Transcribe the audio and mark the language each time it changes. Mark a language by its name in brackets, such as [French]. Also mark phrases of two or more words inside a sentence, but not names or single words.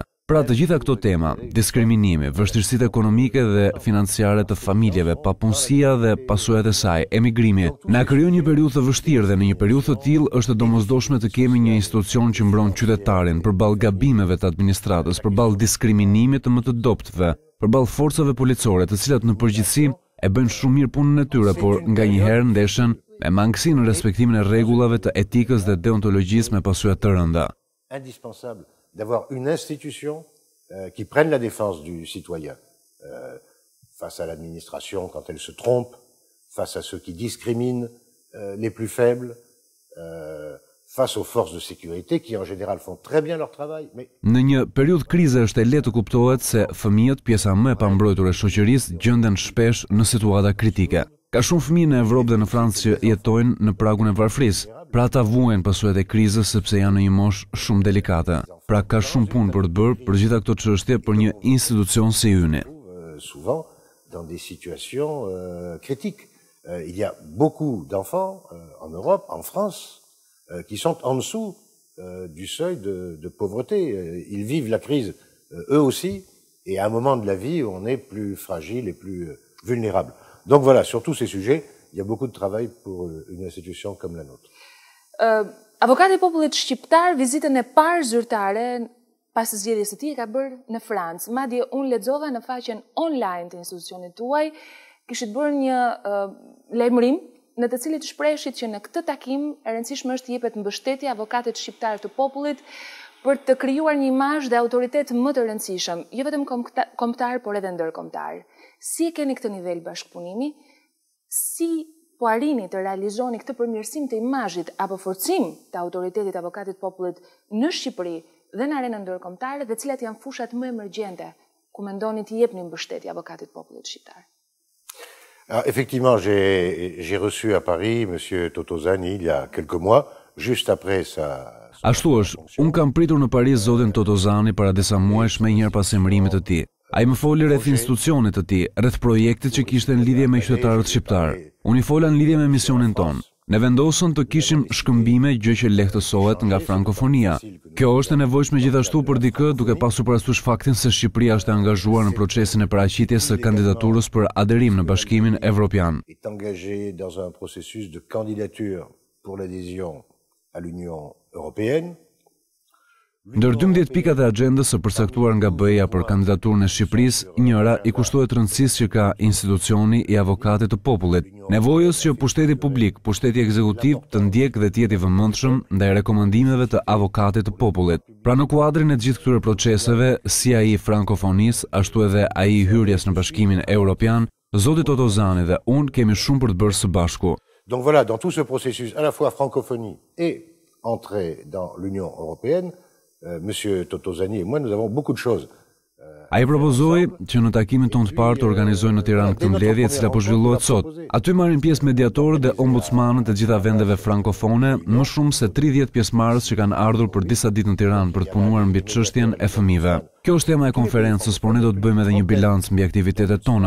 [Albanian] Pra të gjitha këto tema, diskriminimi, vështirësitë ekonomike dhe financiare të familjeve, papunësia dhe pasojat e saj, emigrimi, na krijon një periudhë të vështirë dhe në një periudhë të tillë është e domosdoshme të kemi një institucion që mbron qytetarin përballë gabimeve të administratës, përballë diskriminimit të më të dobtëve, përballë forcave policore, të cilat në përgjithësi e bëjnë shumë mirë punën e tyre, por nganjëherë ndeshen me mangësi në respektimin e rregullave të etikës dhe deontologjisë me pasoja të rënda. [French] Indispensable d'avoir une institution qui prenne la défense du citoyen face à l'administration quand elle se trompe, face à ceux qui discriminent les plus faibles, face aux forces de sécurité qui en général font très bien leur travail. Mais... [Albanian] Në një periudhë krize është e lehtë të kuptohet se fëmijët, pjesa më e pambrojtur e shoqërisë, gjenden shpesh në situata kritike. Ka shumë fëmijë në Evropë dhe në Francë që jetojnë në pragun e varfërisë. Pra ata vuajnë pasojat e krizës sepse janë në një moshë shumë delikate. Pra ka shumë punë për të bërë për gjitha këto çështje për një institucion si yni. [French] Souvent dans des situations critiques. Il y a beaucoup d'enfants en Europe, en France, qui sont en dessous du seuil de pauvreté. Ils vivent la crise eux aussi, et à un moment de la vie où on est plus fragile et plus vulnérable. Donc voilà, sur tous ces sujets, il y a beaucoup de travail pour une institution comme la nôtre. [Albanian] Avokati i popullit shqiptar, vizitën e parë zyrtare pas zgjedhjes së tij ka bërë në Francë. Madje unë lexova në faqen online të institucionit tuaj, kishit bërë një lajmërim në të cilit shpreheshit që në këtë takim e rëndësishme është të jepet mbështetje avokatit shqiptar të popullit për të krijuar një imazh dhe autoritet më të rëndësishëm, jo vetëm kombëtar, por edhe ndërkombëtar. Si e keni këtë nivel bashkëpunimi? Si po arrini të realizoni këtë përmirësim të imazhit apo forcim të autoritetit avokatit popullit në Shqipëri dhe në arenën ndërkombëtare, dhe cilat janë fushat më emergjente ku mendoni të jepni mbështetje avokatit popullit shqiptar? [French] Alors, effectivement, j'ai reçu à Paris monsieur Totozani il y a quelques mois, juste après sa... [Albanian] Ashtu është, unë kam pritur në Paris zotin Totozani para disa muajsh me njëherë pas emërimit të tij. Ai më foli rreth institucionit të tij, rreth projektit që kishte në lidhje me qytetarët shqiptar. Unë i fola në lidhje me misionin ton. Ne vendosën të kishim shkëmbime, gjë që lehtësohet nga frankofonia. Kjo është e nevojshme gjithashtu për dikë, duke pasur parasysh faktin se Shqipëria është e angazhuar në procesin e paraqitjes së kandidaturës për aderim në Bashkimin Evropian. [French] Est engagé dans un processus de candidature pour l'adhésion à l'Union européenne. [Albanian] Ndër 12 pikat e agjendës së përcaktuar nga BE-ja për kandidaturën e Shqipërisë, njëra i kushtohet rëndësisë që ka institucioni i avokatit të popullit, nevojës që pushteti publik, pushteti ekzekutiv të ndjekë dhe të jetë i vëmendshëm ndaj rekomandimeve të avokatit të popullit. Pra në kuadrin e të gjithë këtyre proceseve, si ai i frankofonisë, ashtu edhe ai i hyrjes në Bashkimin Evropian, zoti Totozani dhe unë kemi shumë për të bërë së bashku. [French] Donc voilà, dans tout ce processus, à la fois francophonie et entrée dans l'Union européenne, Monsieur Totozani et moi, nous avons beaucoup de choses. [Albanian] Ai propozoi që në takimin tonë të parë të organizojnë në Tiranë këtë mbledhje e cila po zhvillohet sot. Aty marrin pjesë mediatorët dhe ombudsmanët e gjitha vendeve frankofone, më shumë se 30 pjesëmarrës që kanë ardhur për disa ditë në Tiranë për të punuar mbi çështjen e fëmijëve. Kjo është tema e konferencës, por ne do të bëjmë edhe një bilanc mbi aktivitetet tona.